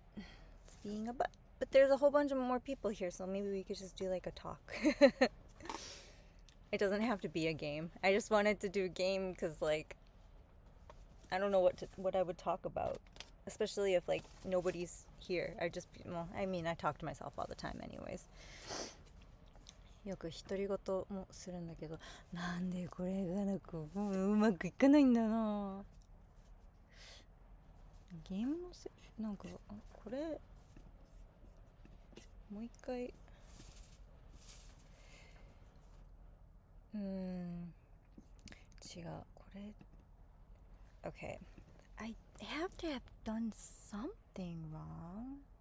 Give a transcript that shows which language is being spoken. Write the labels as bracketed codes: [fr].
[en] It's being a butt. But there's a whole bunch of more people here, so maybe we could just do like a talk. It doesn't have to be a game. I just wanted to do a game because, like, I don't know what I would talk about, especially if like nobody's here. I talk to myself all the time anyways. [ja] よく独り言もするんだけど、なんでこれがなんかうまくいかないんだな。ゲームのなんかこれもう一回違うこれ [en] Okay, I have to have done something wrong.